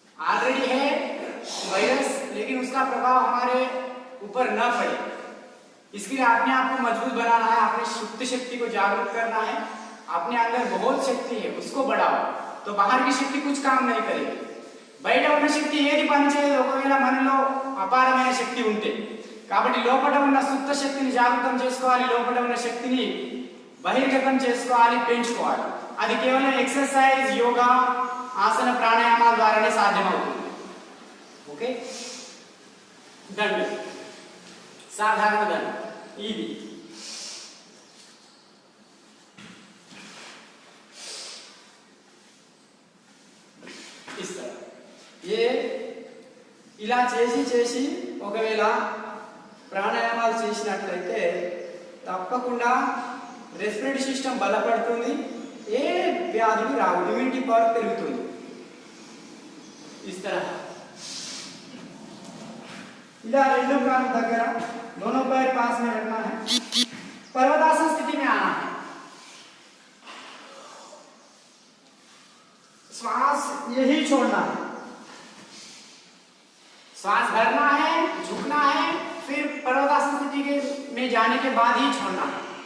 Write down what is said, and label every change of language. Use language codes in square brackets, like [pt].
[hi] Already है virus, लेकिन उसका प्रभाव हमारे ऊपर न पड़े, इसके लिए अपने आप को मजबूत बनाना है, अपनी सुप्त शक्ति को जागृत करना है। अपने अंदर बहुत शक्ति है, उसको बढ़ाओ, तो बाहर की शक्ति कुछ काम नहीं करेगी। [te] బయట ఉన్న శక్తి ఏది పనిచేయదు ఒకవేళ మనలో అపారమైన శక్తి ఉంటే। కాబట్టి లోపల ఉన్న సుప్త శక్తిని జాగృతం చేసుకోవాలి, లోపల ఉన్న శక్తిని బహిర్గతం చేసుకోవాలి, పెంచుకోవాలి। అది కేవలం ఎక్సర్సైజ్, యోగా, ఆసన, ప్రాణాయామాల ద్వారానే సాధ్యమవుతుంది। ఓకే, దండ, సాధారణ దండ ఇది। [hi] इस तरह ये [te] ఇలా చేసి ఒకవేళ ప్రాణాయామాలు చేసినట్లయితే తప్పకుండా రెస్పిరేటరీ సిస్టమ్ బలపడుతుంది, ఏ వ్యాధులు రావు, ఇమ్యూనిటీ పవర్ పెరుగుతుంది। [hi] इस तरह [te] ఇలా రెండు కాళ్ళ దగ్గర [hi] दोनों पैर पास में रखना है, पर्वतासन स्थिति में आना है। श्वास यही छोड़ना है, श्वास भरना है, झुकना है, फिर पर्वतासन स्थिति के में जाने के बाद ही छोड़ना है।